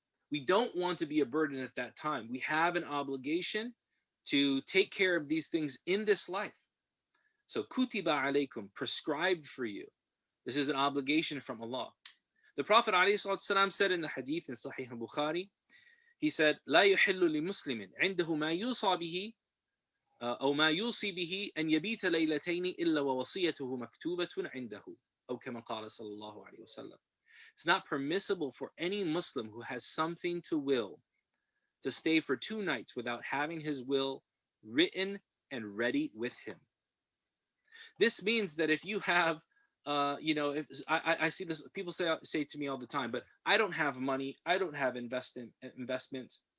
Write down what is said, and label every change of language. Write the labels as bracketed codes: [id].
[en] We don't want to be a burden at that time. We have an obligation to take care of these things in this life. So, [ar] kutiba alaykum, [en] prescribed for you. This is an obligation from Allah. The Prophet ﷺ said in the hadith in Sahih al-Bukhari, he said, [ar] لا يحل لمسلم عنده ما يوصى به أو ما يوصي به أن يبيت ليلتين إلا ووصيته مكتوبة عنده أو كما قال صلى الله عليه وسلم. [en] It's not permissible for any Muslim who has something to will to stay for 2 nights without having his will written and ready with him. This means that if you have, if I see this, people say to me all the time, but I don't have money, I don't have investments.